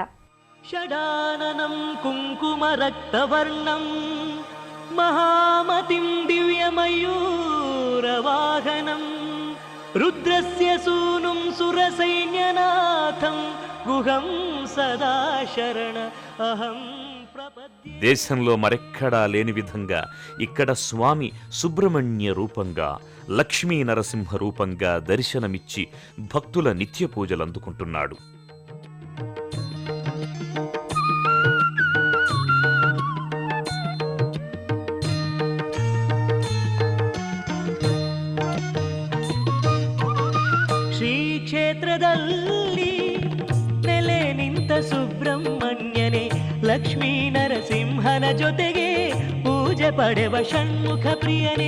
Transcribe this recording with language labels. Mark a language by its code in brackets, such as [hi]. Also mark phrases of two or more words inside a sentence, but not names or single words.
[sa] షడాననం కుంకుమరక్తవర్ణం మహామతిం దివ్యమయూరవాహనం రుద్రస్య సూనుం సురసైన్యనాథం గుహం సదా శరణ అహం ప్రపద్యే. [te] దేశంలో మరెక్కడా లేని విధంగా ఇక్కడ స్వామి సుబ్రహ్మణ్య రూపంగా, లక్ష్మీ నరసింహ రూపంగా దర్శనమిచ్చి భక్తుల నిత్య పూజలందుకుంటున్నాడు. [kn] ಕ್ಷೇತ್ರದಲ್ಲಿ ನೆಲೆ ನಿಂತ ಸುಬ್ರಹ್ಮಣ್ಯನೇ ಲಕ್ಷ್ಮೀ ನರಸಿಂಹನ ಜೊತೆಗೆ ಪೂಜೆ ಪಡೆವ ಷಣ್ಮುಖ ಪ್ರಿಯನೇ.